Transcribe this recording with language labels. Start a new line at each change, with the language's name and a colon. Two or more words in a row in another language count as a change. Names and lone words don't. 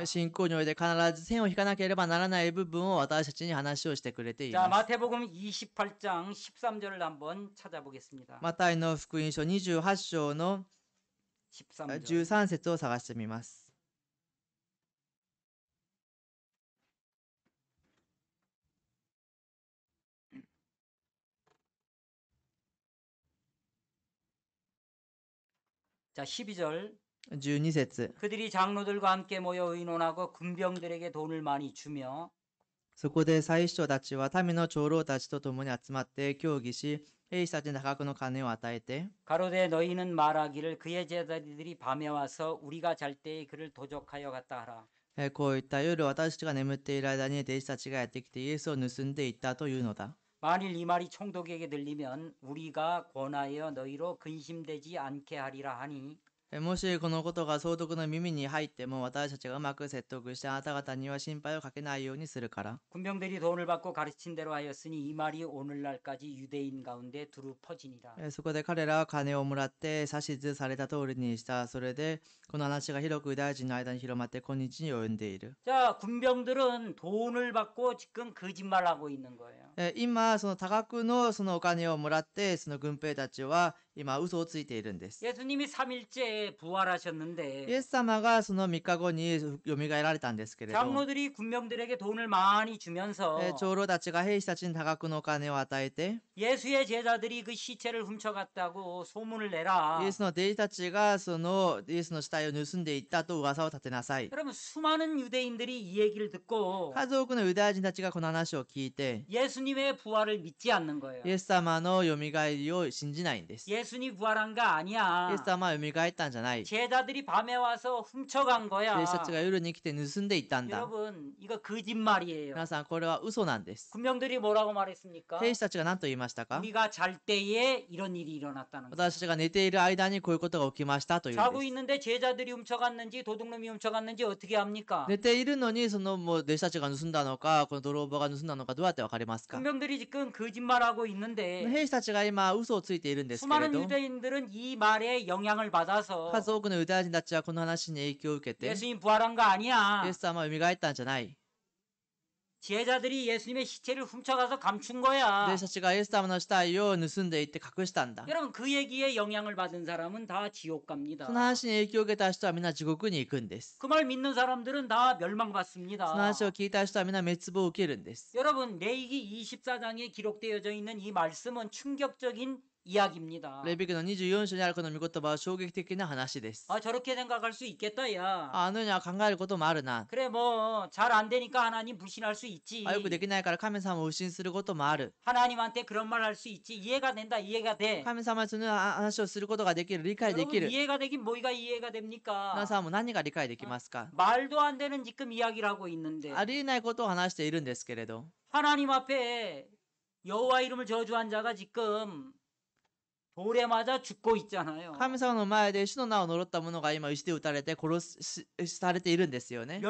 Japanese: 信仰において必ず線を引かなければならない部分を私たちに話をしてくれてい
Korean: 자,
Japanese: ます
Korean: 마태복음 28장 13절을 한번 찾아보겠습니다.
Japanese: マタイの福音書28章の
Korean: 13절.
Japanese: 13節を探してみます
Korean: 자, 12절.
Japanese: 12節
Korean: 그들이 장로들과 함께 모여 의논하고 군병들에게 돈을 많이 주며
Japanese: そこで祭司長たちは民の長老たちと共に集まって協議し兵士たちに多額の金を与えて
Korean: 가로되 너희는 말하기를 그의 제자들이 밤에 와서 우리가 잘 때에 그를 도적하여 갔다 하라.
Japanese: こういった夜私たちが眠っている間に弟子たちがやってきてイエスを盗んでいったというのだ。
Korean: 만일 이 말이 총독에게 들리면 우리가 권하여 너희로 근심되지 않게 하리라 하니
Japanese: もしこのことが総督の耳に入っても私たちがうまく説得してあなた方には心配をかけないようにするから。
Korean: 군병들이 돈을 받고 가르친 대로 하였으니 이 말이 오늘날까지 유대인 가운데 두루 퍼지니라.
Japanese: そこで彼らは金をもらって指図された通りにした。それでこの話が広くユダヤ人の間に広まって今日に及んでいる。
Korean: 자, 군병들은 돈을 받고 지금 거짓말하고 있는 거예요.
Japanese: 今その多額のそのお金をもらってその軍兵たちは今嘘をついているんです。
Korean: 예수님이 3일째 부활하셨는데
Japanese: イエス様がその3日後によみがえられたんですけれど、
Korean: 장로들이 군병들에게 돈을 많이 주면서
Japanese: 長老たちが兵士たちに多額のお金を与えて、
Korean: 예수의 제자들이 그 시체를 훔쳐갔다고 소문을 내라.
Japanese: イエスの弟子たちがそのイエスの死体を盗んでいったと噂を立てなさい。
Korean: 여러분 수많은 유대인들이 이 얘기를 듣고
Japanese: 数多くのユダヤ人たちがこの話を聞いて
Korean: 예수님의 부활을 믿지 않는 거예요.
Japanese: イエス様のよみがえりを信じないんです。
Korean: 예수님 부활한 거
Japanese: イ
Korean: 아니야.
Japanese: エス様はよみがえったんじゃない。
Korean: 제자들이 밤에 와서 훔쳐간
Japanese: 弟
Korean: 거야.
Japanese: 子たちが夜に来て盗んでいったんだ。
Korean: 여러분 이거 거짓말이에요.
Japanese: 皆さんこれは嘘なんです。
Korean: 군병들이 뭐라고 말했습니까?
Japanese: 兵士たちが何と言いましたか？
Korean: 우리가 잘 때에 이런 일이 일어났다는 거예요.
Japanese: 私たちが寝ている間にこういうことが起きましたというん
Korean: 자고
Japanese: です。
Korean: 있는데 제자들이 훔쳐갔는지 도둑놈이 훔쳐갔는지 어떻게 합니까?
Japanese: 寝ているのにそのもう弟子たちが盗んだのかこの泥棒が盗んだのかどうやってわかりますか？
Korean: 군병들이 지금 거짓말하고 있는데
Japanese: 兵士たちが今嘘をついているんですけれ
Korean: 수많은
Japanese: ど、
Korean: 유대인들은 이 말에 영향을 받아서
Japanese: 数多くのユダヤ人たちはこの話に影響を受けて、
Korean: 예수님 부활한 거 아니야.
Japanese: イエス様は蘇ったんじゃない。
Korean: 제자들이 예수님의 시체를 훔쳐가서 감춘 거야.
Japanese: 弟子たちがイエス様の死体を盗んでいって隠したんだ。
Korean: 여러분 그 얘기에 영향을 받은 사람은 다 지옥 갑니다.
Japanese: その話に影響を受けた人はみんな地獄に行くんです。
Korean: 그 말 믿는 사람들은 다
Japanese: その
Korean: 멸망받습니다.
Japanese: 話を聞いた人はみんな滅亡を受けるんです。
Korean: 여러분 레위기 24장에 기록되어져 있는 이 말씀은 충격적인 이야기입니다.
Japanese: レビ記の24章にあるこの御言葉は衝撃的な話です。
Korean: 아 저렇게 생각할 수 있겠다 야.
Japanese: あのようには考えることもあるな。
Korean: 그래 뭐 잘 안 되니까 하나님 불신할 수 있지.
Japanese: よくできないから神様を不信することもある。
Korean: 하나님한테 그런 말 할 수 있지. 이해가 된다. 이해가 돼.
Japanese: 神様にそのような話をすることができる、理解で
Korean: 여러분
Japanese: きる。
Korean: 이해가 되긴 뭐가 이해가 됩니까?
Japanese: 皆さんも何が理解できますか？
Korean: 말도 안 되는 지금 이야기를 하고 있는데
Japanese: ありえないことを話しているんですけれど、
Korean: 하나님 앞에 여호와 이름을 저주한 자가 지금 돌에 맞아 죽고 있잖아요.
Japanese: 神様の前で主の名を呪った者が今石で撃たれてされているんですよね。